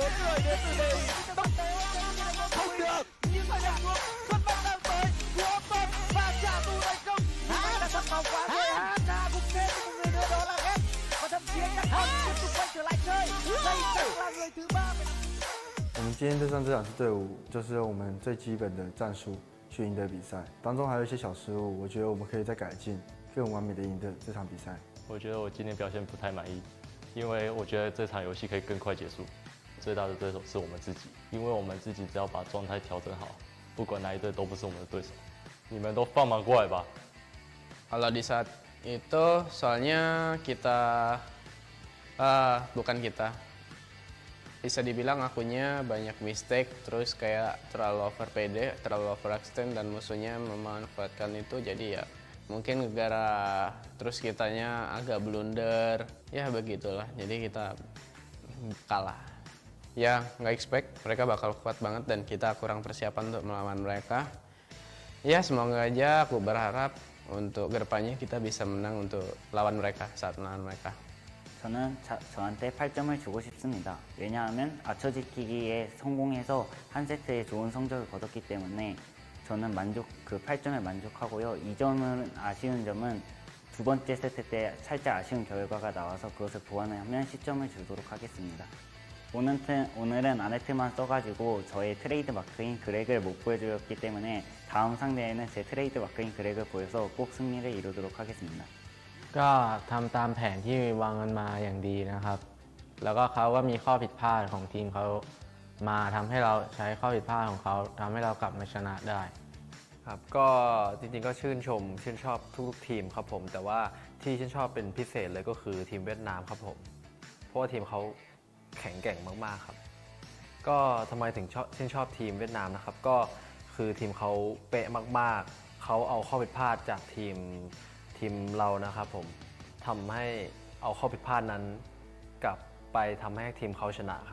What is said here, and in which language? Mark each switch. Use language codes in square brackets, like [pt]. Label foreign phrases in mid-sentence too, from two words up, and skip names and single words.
[vi] người đến từ đội Bắc Tế không được. Nhưng mà đạt được Xuân Bắc đang tới của Tuấn và trả thù thành công. Hai là sắp vào quá rồi. Hana cũng thêm một người nữa đó là Ghét và thậm chí các con tiếp tục quay trở lại chơi. Đây chắc là người thứ ba. [zh] 我们今天对上这两支队伍，就是用我们最基本的战术去赢得比赛，当中还有一些小失误，我觉得我们可以再改进，更完美的赢得这场比赛。我觉得我今天表现不太满意，因为我觉得这场游戏可以更快结束。最大的对手是我们自己，因为我们自己只要把状态调整好，不管哪一队都不是我们的对手。你们都放马过来吧。 [id] Kalau di saat itu soalnya kita bukan kita. Bisa dibilang akunya banyak mistake, terus kayak terlalu over PD, terlalu overextend dan musuhnya memanfaatkan itu, jadi ya mungkin gara terus kitanya agak blunder, ya begitulah, jadi kita kalah. Ya nggak expect mereka bakal kuat banget dan kita kurang persiapan untuk melawan mereka. Ya semoga aja aku berharap untuk kedepannya kita bisa menang untuk lawan mereka saat melawan mereka. [ko] 저는 저한테 8점을 주고 싶습니다. 왜냐하면 아처지키기에 성공해서 한 세트에 좋은 성적을 거뒀기 때문에 저는 그 8점에 만족하고요. 2점은 아쉬운 점은 두 번째 세트 때 살짝 아쉬운 결과가 나와서 그것을 보완하면 10점을 주도록 하겠습니다. 오늘은 아네트만 써가지고 저의 트레이드 마크인 그렉을 못 보여주었기 때문에 다음 상대에는 제 트레이드 마크인 그렉을 보여서 꼭 승리를 이루도록 하겠습니다. [th] ก็ทำตามแผนที่วางกันมาอย่างดีนะครับ แล้วก็เขาก็มีข้อผิดพลาดของทีมเขามาทำให้เราใช้ข้อผิดพลาดของเขาทำให้เรากลับมาชนะได้ ครับก็จริงๆก็ชื่นชอบทุกๆทีมครับผมแต่ว่าที่ชื่นชอบเป็นพิเศษเลยก็คือทีมเวียดนามครับผมเพราะว่าทีมเขาแข็งแกร่งมากๆครับก็ทำไมถึงชื่นชอบทีมเวียดนามนะครับก็คือทีมเขาเป๊ะมากๆเขาเอาข้อผิดพลาดจากทีมเรานะครับผมทำให้เอาข้อผิดพลาดนั้นกลับไปทำให้ทีมเขาชนะครับ